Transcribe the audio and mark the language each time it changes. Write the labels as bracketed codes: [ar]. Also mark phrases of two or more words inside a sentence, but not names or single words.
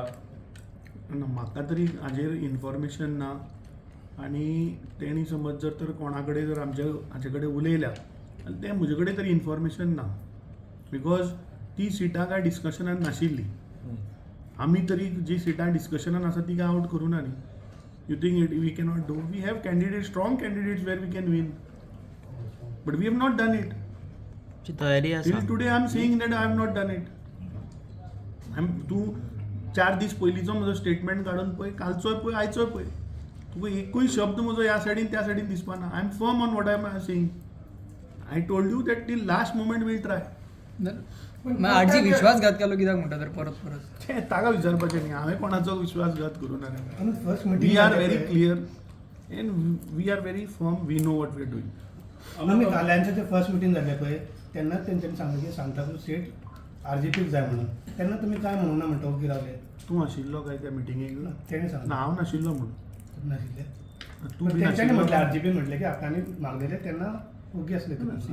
[kok] म्हाका तरी हाजेर इन्फॉर्मेशन ना आनी तेणी समज जर कोणा कडेन जर हाचे कडेन उलयल्या आनी तें म्हजे कडेन तरी इन्फॉर्मेशन ना बिकॉज ती सिटां काय डिस्कशनान नाशिल्ली आमी तरी जी सिटां डिस्कशनान आसा ती काय आउट करूं ना न्ही [en] you think it we cannot do we have candidate strong candidates where we can win but we have not done it [kok] तयारी [en] till today I am saying that I have not done it [kok] तूं 4 दीस पयलींचो म्हजो स्टेटमेंट काडून पळय कालचोय पळय आयचोय पळय तुका एकूय शब्द म्हजो ह्या सायडीन त्या सायडीन दिसपा ना [en] I am firm on what I am saying I told you that till last moment will try [kok] आरजी विश्वासघात केलो कित्याक म्हणटा तर परत परत तें ताका विचारपाचें न्ही हांवें कोणाचो विश्वासघात करूं ना [en] फर्स्ट we are very clear and we are very firm we know what we are doing [kok] आम्ही काल्यांचे ते फर्स्ट मिटींग झाले पळय तेन्ना तेंच्यांनी सांगलें की सांताक्रूज सीट आरजीपीक जाय म्हणून तेन्ना तुमी काय म्हणून ना म्हणटा ओगी रावले तूं आशिल्लो काय त्या मिटिंगेक तेणी ना सांगलें हांव नाशिल्लो म्हणून नाशिल्ले तूं बी तेंच्यांनी नाशिल्लो म्हटलें आरजीपी म्हटलें की आपणांनी मागलेले तेन्ना ओगी असले तुमी